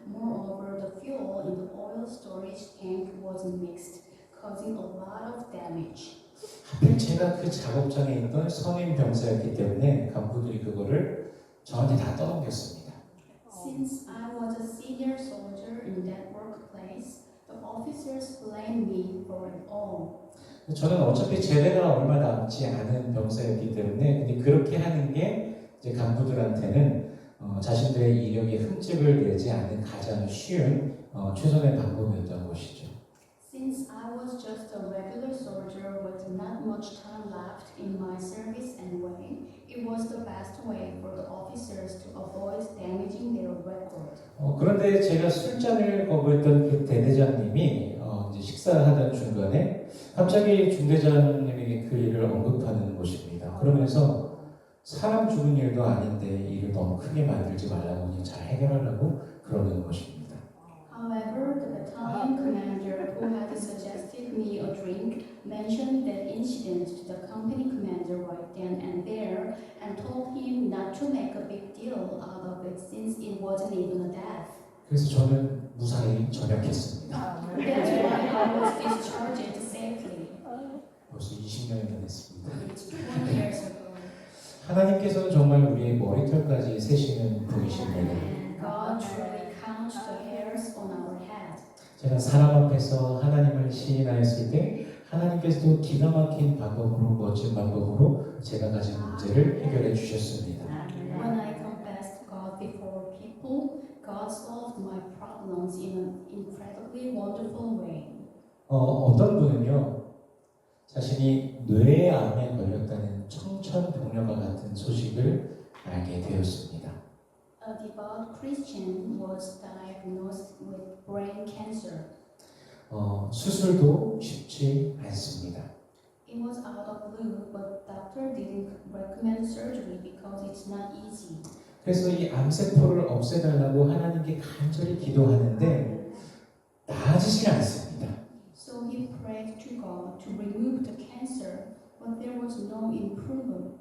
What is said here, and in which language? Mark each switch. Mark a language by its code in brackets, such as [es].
[en] Moreover, the fuel in the oil storage tank was mixed, causing a lot of damage. [ko] 하필 제가 그 작업장에 있던 선임 병사였기 때문에 간부들이 그거를 저한테 다 떠넘겼습니다. [en] Since I was a senior soldier in that workplace, the officers blamed me for it all. [ko] 저는 어차피 제대가 얼마 남지 않은 병사였기 때문에 근데 그렇게 하는 게 이제 간부들한테는 자신들의 이력에 흠집을 내지 않는 가장 쉬운 최선의 방법이었던 것이죠. [en] Since I was just a regular soldier with not much time left in my service anyway, it was the best way for the officers to avoid damaging their record. [ko] 그런데 제가 술잔을 거부했던 그 대대장님이 이제 식사하던 중간에 갑자기 중대장님에게 그 일을 언급하는 것입니다. 그러면서 사람 죽은 일도 아닌데 일을 너무 크게 만들지 말라고 그냥 잘 해결하라고 그러는 것입니다. [en] However, the battalion commander who had suggested me a drink mentioned that incident to the company commander right then and there and told him not to make a big deal out of it since it wasn't even a death. [ko] 그래서 저는 무사히 전역했습니다. [en] That's why I was discharged safely. [ko] 벌써 20년이나 됐습니다. [en] It's 20 years ago. [ko] 하나님께서는 정말 우리의 머리털까지 세시는 분이십니다. [en] God truly counts the hairs on our head. [ko] 제가 사람 앞에서 하나님을 시인하였을 때 하나님께서도 기가 막힌 방법으로 멋진 방법으로 제가 가진 문제를 해결해 주셨습니다. [en] When I confessed God before people, God solved my problems in an incredibly wonderful way. [ko] 어떤 분은요 자신이 뇌암에 걸렸다는 청천벽력과 같은 소식을 알게 되었습니다. [en] A devout Christian was diagnosed with brain cancer. [ko] 수술도 쉽지 않습니다. [en] It was out of blue, but doctor didn't recommend surgery because it's not easy. [ko] 그래서 이 암세포를 없애달라고 하나님께 간절히 기도하는데 나아지질 않습니다. [en] So he prayed to God to remove the cancer, but there was no improvement.